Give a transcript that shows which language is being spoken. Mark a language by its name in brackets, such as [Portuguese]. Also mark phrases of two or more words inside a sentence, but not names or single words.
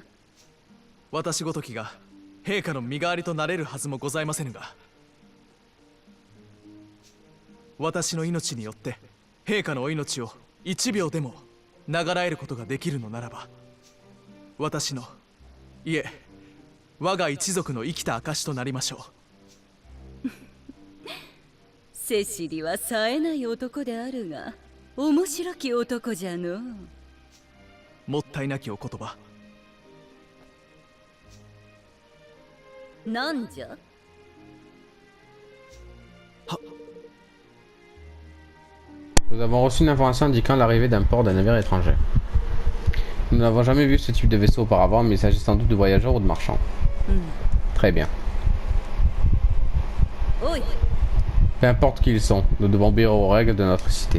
[Japanese] 私ごときが陛下の身代わりとなれるはずもございませぬが、私の命によって陛下のお命を1秒でも長らえることができるのならば、私の、いえ我が一族の生きた証となりましょう。セシリは冴えない男であるが面白き男じゃの。もったいなきお言葉。なんじゃ。 [French] Nous avons reçu une information indiquant l'arrivée d'un port d'un navire étranger. Nous n'avons jamais vu ce type de vaisseau auparavant, mais il s'agit sans doute de voyageurs ou de marchands. Très bien. Peu importe qui ils sont, nous devons obéir aux règles de notre cité.